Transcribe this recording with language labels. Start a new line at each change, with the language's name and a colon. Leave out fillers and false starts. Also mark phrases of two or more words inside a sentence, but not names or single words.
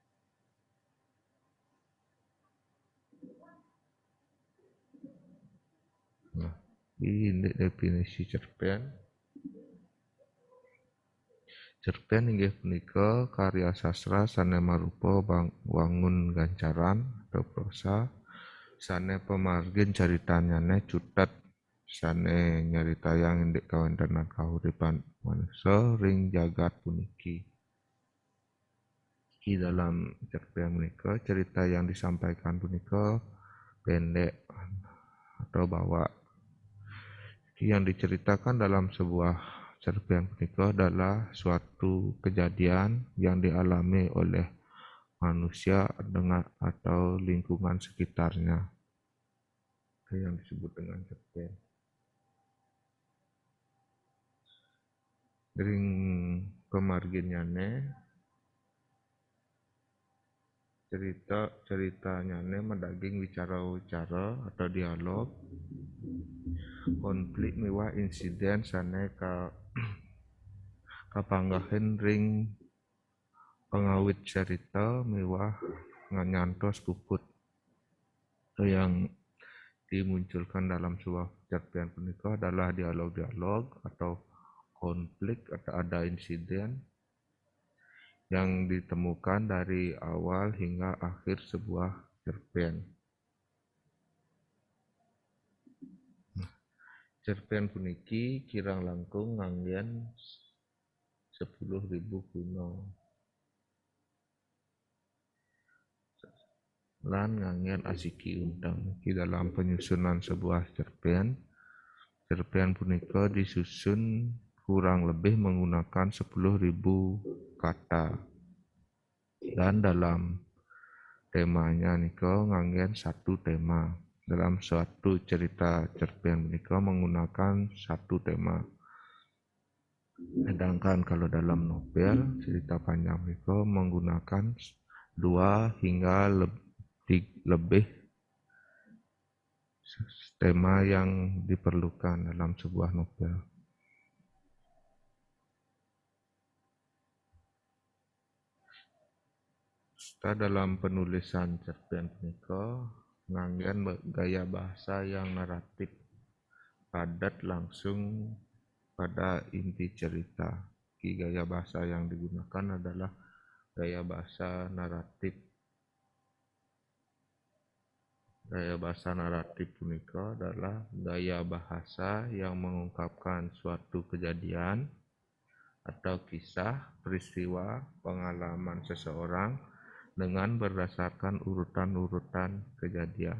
Indonesian: Nah, ini definisi cerpen.
Balinese: Cerpen inggih punika karya sastra sane marupa wangun gancaran atau prosa sane pemargin caritanyane cutet sane nyaritayang indek kawontenan kahuripan manungsa ring jagat puniki.
Indonesian: Di dalam cerpen punika cerita yang disampaikan punika pendek atau bawa. Yang diceritakan dalam sebuah cerpen punika adalah suatu kejadian yang dialami oleh manusia dengan atau lingkungan sekitarnya. yang disebut dengan cerpen.
Balinese: Ring pemarginnyane ceritanya mendaging wicara atau dialog konflik miwah insiden sane kapanggahin ring pengawit cerita miwah nganyantos puput
Indonesian: yang dimunculkan dalam sebuah cerpen punika adalah dialog-dialog atau konflik atau ada insiden yang ditemukan dari awal hingga akhir sebuah cerpen.
Balinese: Cerpen puniki kirang langkung nganggen 10.000 kuno. Lan nganggen asiki undang
Indonesian: di dalam penyusunan sebuah cerpen. Cerpen punika disusun kurang lebih menggunakan 10.000 kata. Dan dalam temanya
Balinese: nika nganggen
Indonesian: satu tema. Dalam suatu cerita cerpen nika menggunakan satu tema. Sedangkan kalau dalam novel cerita panjang nika menggunakan 2 hingga lebih tema yang diperlukan dalam sebuah novel. Dalam penulisan cerpen
Balinese: punika nganggen
Indonesian: gaya bahasa yang naratif, padat, langsung pada inti cerita. Gaya bahasa yang digunakan adalah gaya bahasa naratif. Gaya bahasa naratif punika adalah gaya bahasa yang mengungkapkan suatu kejadian atau kisah, peristiwa, pengalaman seseorang dengan berdasarkan urutan-urutan kejadian.